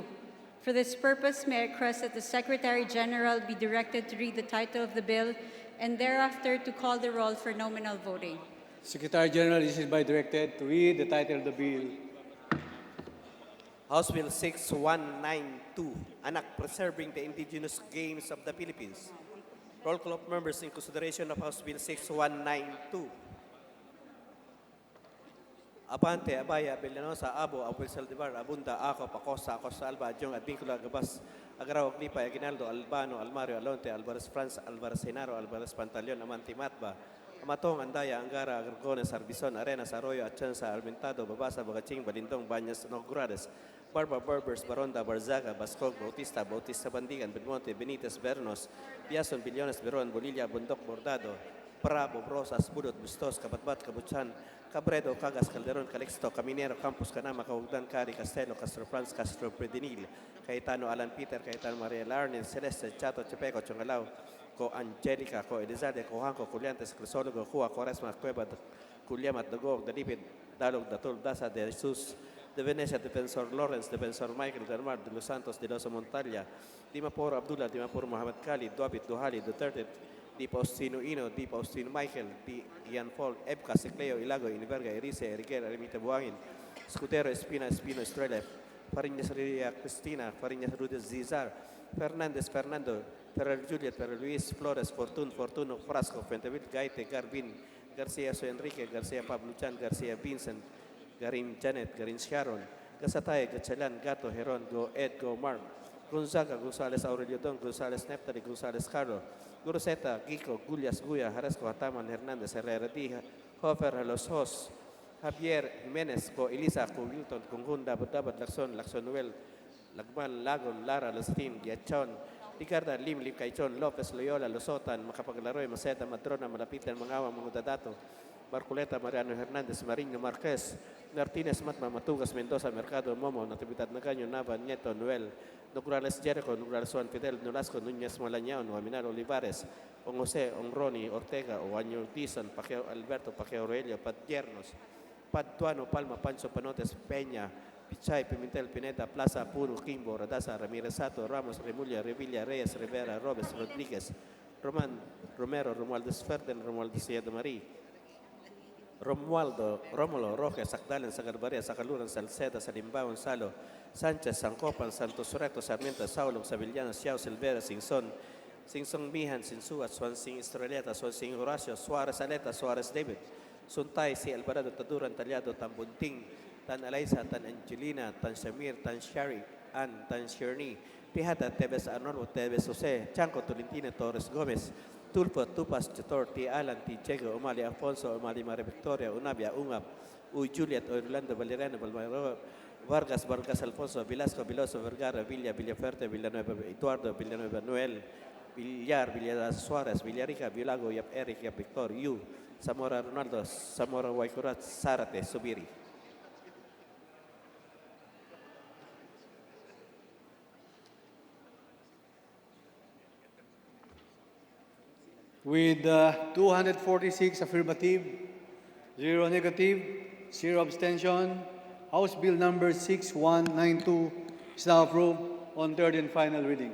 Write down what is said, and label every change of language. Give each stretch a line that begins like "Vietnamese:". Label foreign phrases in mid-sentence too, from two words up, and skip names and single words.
English: For this purpose, may I request that the Secretary General be directed to read the title of the bill and thereafter to call the roll for nominal voting. Secretary General is hereby directed to read the title of the bill. House Bill 6192, Anak, Preserving the Indigenous Games of the Philippines. Roll call of members in consideration of House Bill 6192. Abante, Abaya, Villanosa, Abo, Abuel Saldivar, Abunda, Ako, Pacosa, Acosta, Alba, Adjong, Advincula, Gabas, Agaraw, Lipa, Aguinaldo, Albano, Almario, Alonte, Alvarez France, Alvarez Senaro, Alvarez Pantaleon, Amanti Matba, Amatong, Andaya, Angara, Agargones, Arbizon, Arenas, Arroyo, Achansa, Almentado, Babasa, Bagaching, Balindong, Banyas, Nogrades, Barba, Berbers, Baronda, Barzaga, Bascog, Bautista, Bandigan, Belmonte, Benitez, Bernos, Piason, Billones, Beron, Bolilla, Bundok, Bordado, Bravo, Brosas, Budot, Bustos, Kabatbat, Kabuchan, Cabredo, Cagas, Calderon, Calixto, Caminero, Campus, Canama, Caugdan, Cari, Castelo, Castro Franz, Castro Predinil, Cayetano, Alan Peter, Cayetano, Maria Larnel, Celeste, Chato, Chepeco, Chongalao, Co Angelica, Co Elizalde, Co Hanco, Culiantes, Crisologo, Cua, Quaresma, Cueva, Culiamat, Dagog, Dalipid, Dalog, Datul, Daza, De Jesus, De Venecia, Defensor Lawrence, Defensor Michael, Del Mar, De Los Santos, De Loso Montalia, Dimapur Abdullah, Dimapur Muhammad Khalid, Duapit, Duhali, Duterte, Di Faustino Ino, Di Faustino Michael, Di Ian Paul, Ebka, Secleo, Ilago, Iniverga, Erice, Eriguera, Remita Buangin, Scudero, Espino, Estrella, Fariñas Ria Cristina, Fariñas Rudes Zizar, Fernandez, Fernando, Ferrer Juliet, Ferrer Luis, Flores, Fortuno, Frasco, Fuenteville, Gaite, Garbin, Garcia, Enrique, Garcia, Pablo Chan, Garcia, Vincent, Garin Janet, Garin Sharon, Gasatay, Gatchalan, Gato, Heron, Go Ed, Go Mark, Gonzaga, Gonzales, Aurelio Don, Gonzales, Neptali, Gonzales, Carlo, Guruseta, Gico, Gullas, Guya, Jarasco, Hataman, Hernandez, Herrera, Dija, Hofer, Los Hos, Javier, Jimenez, Co Elisa, Co Wilton, Conjunda, Dabat, Lacson Noel, Lagman, Lagon, Lara, Lastin, Giachon, Ricarda, Lim, Caichon, Lopez, Loyola, Losotan, Makapaglaroy, Maceta, Matrona, Malapitan, Mangawa, Mangudadato, Marcoleta, Mariano Hernandez, Marino Marquez, Martinez, Matma, Matugas, Mendoza, Mercado, Momo, Natividad Nagaño, Nava, Nieto, Noel, Nograles Jericho, Nograles Juan Fidel, Nolasco, Núñez Malañao, Noaminal Olivares, Ong Jose, Ong Ronnie, Ortega, Oaño Tizon, Pacquiao Alberto, Pacquiao Aurelio, Patiernos, Patuano, Palma, Pancho Panotes, Peña, Pichay, Pimentel, Pineda, Plaza, Puro, Kimbo, Radasa, Ramirez Sato, Ramos, Remulla, Revilla, Reyes, Rivera, Robes, Rodríguez, Roman, Romero, Romualdo Ferden, Romualdo Sierra Marí, Romualdo, Rómulo, Rojas, Sacdalen, Sagarbaria, Sacaluran, Salceda, Salimbao, Salo, Sánchez, Sancopan, Santos Recto, Sarmiento, Saulo, Sevillano, Xiao, Silvera, Sinson, Mihan, Sinsua, Swansing, Estreleta, Swansing, Horacio, Suarez, Aleta, Suarez, David, Suntay, Si Alvarado, Taduran, Talyado, Tan Bunting, Tan Eliza, Tan Angelina, Tan Shamir, Tan Shari, Ann, Tan Shirney, Pihata, Tevez Arnoldo, Tevez Jose, Chanco, Tolentino, Torres Gomez, Tulpo, Tupas, Tutor, T. Alan, T. Diego, Omali Alfonso, Omali Maria Victoria, Unabia, Ungap, Uy Juliet, Orlando, Valeriano, Balmaro, Vargas, Vargas Alfonso, Velasco, Veloso, Vergara, Villa, Villaferte, Villanueva, Eduardo, Villanueva, Noel, Villar, Villa Suarez, Villarica, Villago, Yap Eric, Yap Victor, Yu, Zamora Ronaldo, Zamora Waikurat, Sarate, Subiri. With 246 affirmative, 0 negative, 0 abstention, House Bill number 6192 is now approved on third and final reading.